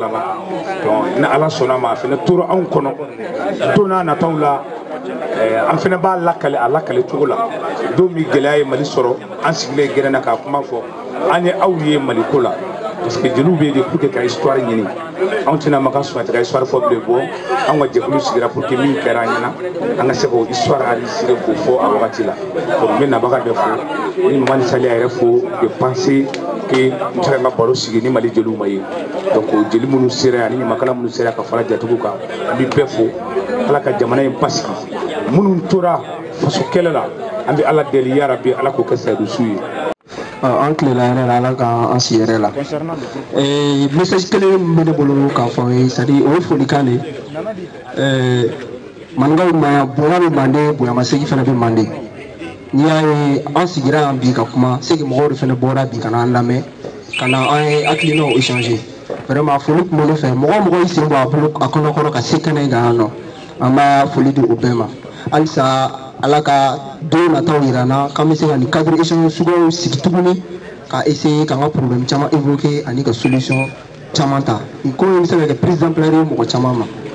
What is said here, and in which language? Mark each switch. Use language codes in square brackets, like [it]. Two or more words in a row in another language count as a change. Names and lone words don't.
[bm] laban donc ni Ala sɔnna ma a fɛnɛ tora anw kɔnɔ don n'a nataw la an fɛnɛ b'a lakale a lakale cogo la don min gɛlɛya ye Mali sɔrɔ an sigilen gɛrɛ na k'a kuma fɔ an ye aw ye Mali ko la [fr] parce que [bm] jeliw bɛ de [fr] pour que [bm] ka histoire ɲini anw tɛna ma ka suwati ka histoire fɔ bilen bɔ anw ka jɛkulu sigira [fr] pour que [bm] min kɛra an ɲɛna an ka se k'o histoire enregistré k'o fɔ a wagati la donc n bɛ nabaga bɛɛ fo ni Mamadi Saliya yɛrɛ fo [fr] de penser que [bm] n tɛ ka n ka baro sigi ni Mali jeliw ma ye donc jeli minnu sera ani ɲamakala minnu sera ka fara jatigiw kan an bɛ bɛɛ fo Ala ka jamana in basigi minnu tora faso kɛlɛ la an bɛ Ala deli ya Rabi Ala k'o kɛ sayidusu ye. An tilela yɛrɛ la Ala k'an si yɛrɛ la message kelen min bɛ ne bolo k'a fɔ ye [fr] c'est à dire [bm] o ye folikan de ye maninkaw ma bonya bɛ mande bonyamasegin fana bɛ mande n'i y'a ye an sigira yan bi ka kuma [fr] c'est que [bm] mɔgɔw de fana bɔra bi ka na an lamɛn ka na an ye hakilinaw [fr] échanger vraiment [bm] foli tun bɛ ne fɛ mɔgɔ o mɔgɔ y'i sen bɔ a bolo a kɔnɔkɔrɔ ka se kɛnɛ kan yan nɔ an b'a foli di o bɛɛ ma halisa Ala ka don nataw yira n na k'an bɛ se ka nin [fr] cadre échange [bm] suguyaw sigi tuguni ka essayer k'an ka problème caman évoquer ani ka solution caman ta nin ko in bɛ se ka kɛ [fr] prise d'ampleur [bm] ye mɔgɔ caman ma.